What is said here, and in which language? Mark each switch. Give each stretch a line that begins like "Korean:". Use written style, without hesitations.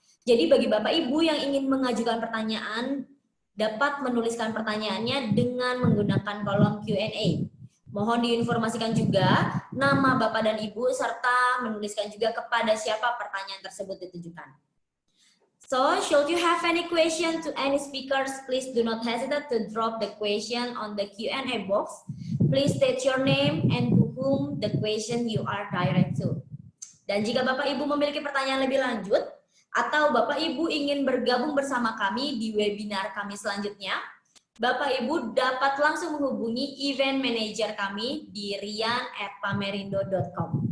Indonesian: Jadi bagi Bapak Ibu yang ingin mengajukan pertanyaan, dapat menuliskan pertanyaannya dengan menggunakan kolom Q&A. Mohon diinformasikan juga nama Bapak dan Ibu serta menuliskan juga kepada siapa pertanyaan tersebut ditujukan.
English: So, should you have any question to any speakers, please do not hesitate to drop the question on the Q&A box. Please state your name and to whom the question you are direct to.
Indonesian: Dan jika Bapak Ibu memiliki pertanyaan lebih lanjut, atau Bapak Ibu ingin bergabung bersama kami di webinar kami selanjutnya, Bapak Ibu dapat langsung menghubungi
English: event manager
Indonesian: kami di rian@pamerindo.com.